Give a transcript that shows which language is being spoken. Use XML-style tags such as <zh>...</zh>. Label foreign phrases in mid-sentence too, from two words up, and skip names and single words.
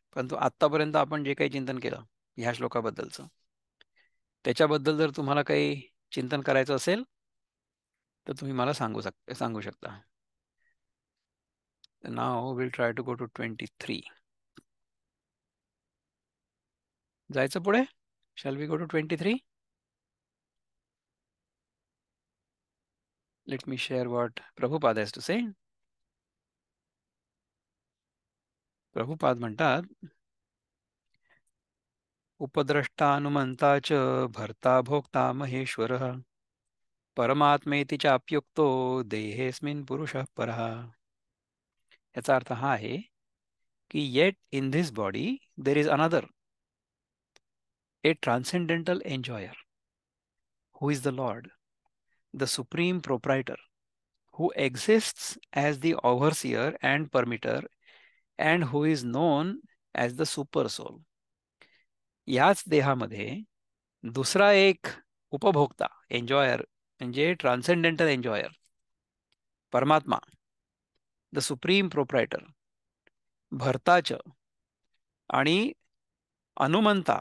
<mr>परंतु आत्तापर्यंत आपण जे काही चिंतन केलं ह्या श्लोकाबद्दलचं, त्याच्याबद्दल जर तुम्हाला काही चिंतन करायचं असेल तर तुम्ही मला सांगू शकता.</mr> <en>Now will try to go to 23.</en> <mr>जायचं पुढे?</mr> <en>Shall we go to 23? Let me share what Prabhupada has to say.</en> <mr>प्रभुपाद म्हणतात,</mr> <sa>उपद्रष्टानुमंता च भर्ता भोक्ता महेश्वरः परमात्मेति चाप्युक्तो देहेस्मिन् पुरुषः परः.</sa> <mr>याचा अर्थ हा आहे की</mr> <en>yet in this body there is another, a transcendental enjoyer, who is the Lord, the supreme proprietor, who exists as the overseer and permitter, and who is known as the super soul.</en> <mr>याच देहामध्ये दुसरा एक उपभोक्ता, एन्जॉयर, म्हणजे</mr> <en>transcendental enjoyer,</en> <mr>परमात्मा,</mr> <en>the supreme proprietor,</en> <mr>भरताच, आणि अनुमंता.</mr>